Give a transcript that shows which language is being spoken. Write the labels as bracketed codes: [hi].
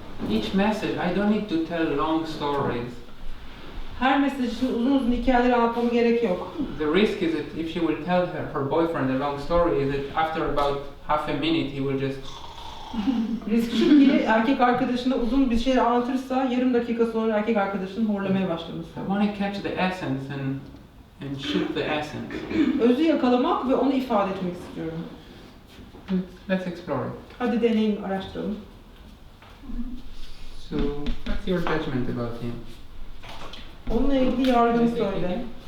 [en] Each message, I don't need to tell long stories. [tr] Her mesaj için uzun hikayeler anlatmama gerek yok. [en] The risk is that if she will tell her boyfriend a long story, is that after about half a minute he will just... [tr] Risk şu ki erkek arkadaşına uzun bir şey anlatırsa yarım dakika sonra erkek arkadaşının horlamaya başlaması. [en] I want to catch the essence and shoot the essence. [tr] Özü yakalamak ve onu ifade etmek istiyorum. [en] Let's explore it. [tr] Hadi deneyin, araştıralım. [en] So, what's your judgment about him? [tr] Onunla ilgili yargını söyle.